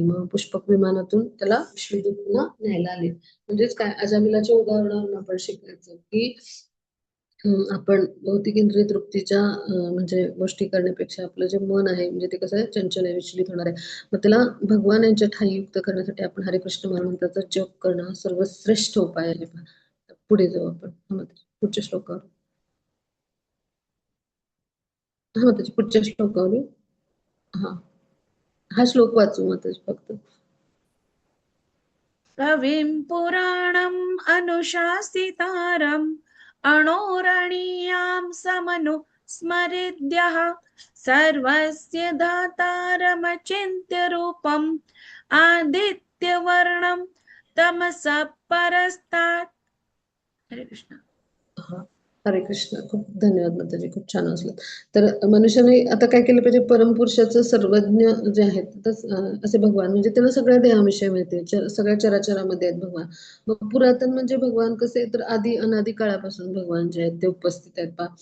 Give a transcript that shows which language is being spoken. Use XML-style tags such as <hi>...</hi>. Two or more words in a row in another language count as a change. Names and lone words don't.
<mr>मग पुष्पक विमानातून त्याला विष्णुदूतला न्यायला आले. म्हणजेच काय, अजामिलाच्या उदाहरणावरून आपण शिकायचं की आपण भौतिक इंद्रिय तृप्तीच्या म्हणजे गोष्टी करण्यापेक्षा आपलं जे मन आहे म्हणजे ते कसं आहे, चंचल आहे, विचलित होणार आहे. मग त्याला भगवान यांच्या ठायी युक्त करण्यासाठी आपण हरे कृष्ण महामंत्राचा जप करणं हा सर्वश्रेष्ठ उपाय आहे. पुढे जाऊ आपण. पुढच्या श्लोकावर. त्याच्या पुढच्या श्लोकावर येऊ. हा हा श्लोक वाचू माताजी फक्त.</mr> <sa>कविं पुराणम् अनुशासितारम् अणोरणीयां समनुस्मरेद्यः सर्वस्य दातारमचिन्त्य रूपम् आदित्यवर्णं तमसः परस्तात्. हरे कृष्ण. हा हरे कृष्ण.</sa> <mr>खूप धन्यवाद माताजी, खूप छान वाचलं. तर मनुष्याने आता काय केलं पाहिजे, परमपुरुषाचं सर्वज्ञ जे आहेत असे भगवान म्हणजे त्याला सगळ्या देहाविषयी माहिती आहे, सगळ्या चराचरामध्ये आहेत भगवान. मग पुरातन म्हणजे भगवान कसे, तर आधी अनादी काळापासून भगवान जे आहेत ते उपस्थित आहेत पहा.</mr>